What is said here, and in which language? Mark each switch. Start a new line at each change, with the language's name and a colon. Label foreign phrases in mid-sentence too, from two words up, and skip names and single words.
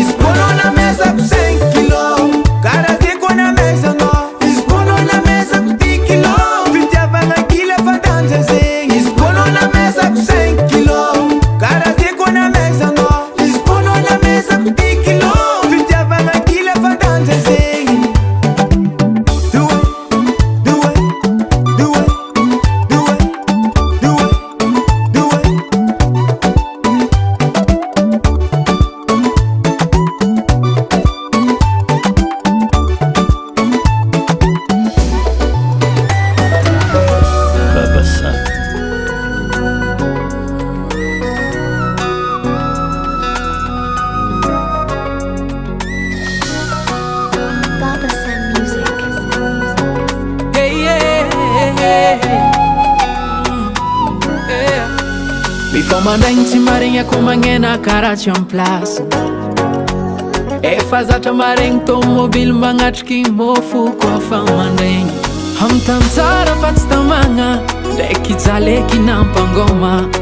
Malagasy: Izy koa anao namezako 5 kilo, karaha zay koa namezanao. Izy koa anao namezako 10 kilo, fitiavana kila fandanja zegny. Izy koa anao namezako 5 kilo, karaha zay koa namezanao. Izy koa anao namezako 10 kilo, fitiavana kila fandanja zegny.
English: Do it, do it, do it, do it, do it, do it. Baba Sam. Baba Sam Music. Hey, yeah.
Malagasy: Mifamandraigny tsy maregny ako magnena karaha tsy amplace. Efa zatra maregny tomobily magnatriky mofo koa fa mandraigny. Amy tany tsara fa tsy tamagna, ndraiky jaleky nampangoma.